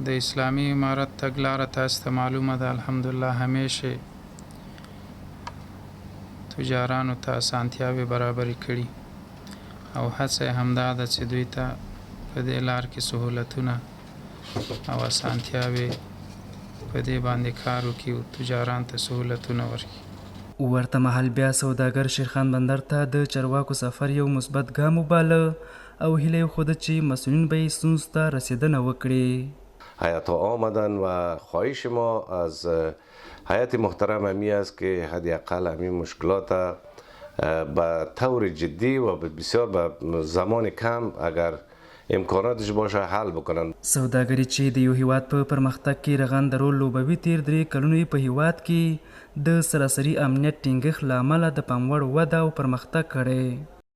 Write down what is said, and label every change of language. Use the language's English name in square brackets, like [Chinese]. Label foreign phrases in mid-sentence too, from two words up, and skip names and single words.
[Pashto] د اسلامي امارت تګلاره تاسو ته معلومه ده، الحمدلله همیشه تجارانو ته آسانتیاوې برابرې کړي او هڅه همدا ده چې دوی ته په دې لار کې سهولتونه او آسانتیاوې په دې باندې کار وکړي او تجاران ته سهولتونه ورکړي. ورته مهال بیا سوداګر شيرخان بندر ته د چارواکو سفر یو مثبت ګام وباله او هیله یې وښوده چې مسئولین به یې ستونزو ته رسیدنه وکړي. [Persian] هیئت آمدن و خواهش ما از هیئت محترم همی است که حداقل همین مشکلات به طور جدی و بسیار به زمان کم اگر امکاناتش باشه حل بکنن. [Pashto] سوداګري چې د یو هیواد په پرمختګ کې رغنده رول لوبوي تیر 3 کلونو په هیواد کې د سراسري امنیت ټینګښت له امله د پام وړ وده او پرمختګ کړی.